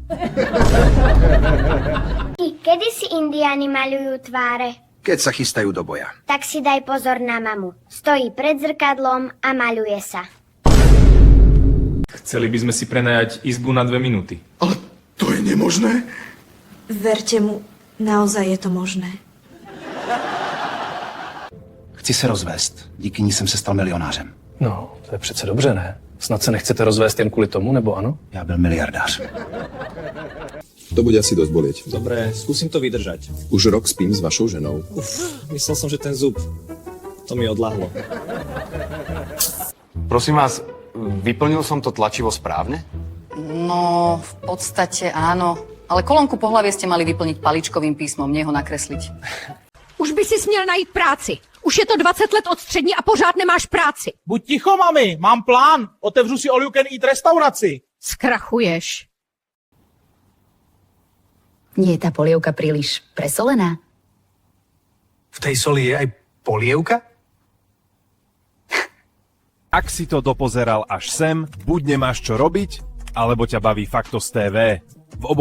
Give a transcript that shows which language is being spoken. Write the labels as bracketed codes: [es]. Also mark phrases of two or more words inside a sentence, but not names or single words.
[sk] Kedy si indiáni maľujú tváre? Keď sa chystajú do boja. Tak si daj pozor na mamu. Stojí pred zrkadlom a maľuje sa. Chceli by sme si prenajať izbu na 2 minúty. Ale to je nemožné? Verte mu, naozaj je to možné. [cs] Chci se rozvést. Díky ní jsem se stal milionářem. No, to je přece dobře, ne? Snad se nechcete rozvést jen kvůli tomu, nebo ano? Já byl miliardář. [sk] To bude asi dosť bolieť. Dobre, skúsim to vydržať. Už rok spím s vašou ženou. Myslel som, že ten zub. To mi odľahlo. Prosím vás, vyplnil som to tlačivo správne? No, v podstate áno. Ale kolónku pohlavie ste mali vyplniť paličkovým písmom, nie ho nakresliť. [cs] Už by si směl najít práci. Už je to 20 let od střední a pořád nemáš práci. Buď ticho, mami, mám plán. Otevřu si [en] all you can eat [cs] restauraci. Skrachuješ. [sk] Nie je tá polievka príliš presolená? V tej soli je aj polievka? Ak si to dopozeral až sem, buď nemáš čo robiť, alebo ťa baví Faktos TV.